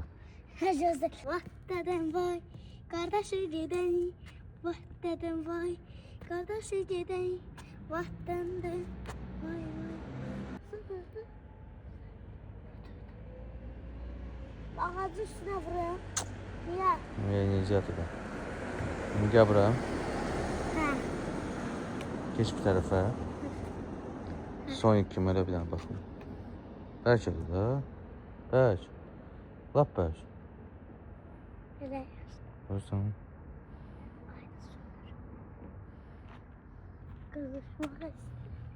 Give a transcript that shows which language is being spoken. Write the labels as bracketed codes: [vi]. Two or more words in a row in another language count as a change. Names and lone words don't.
[az] Gözdə. Vah dedem vay. Qardaşı gedək. Vah dedem vay. Qardaşı gedək. Vah dedem. Vay vay. [tr] Ağacı üstünə vuruyorum. [az] Niyə? Necədir bu? [tr] Şimdi gel buraya. [az] Hə. [tr] Geç bir tarafa. Sonic kim öyle bir tane bakın. [az] Belki de. Belki. Lap belki. Elə. Görürsən. Qızışmaq istəyir.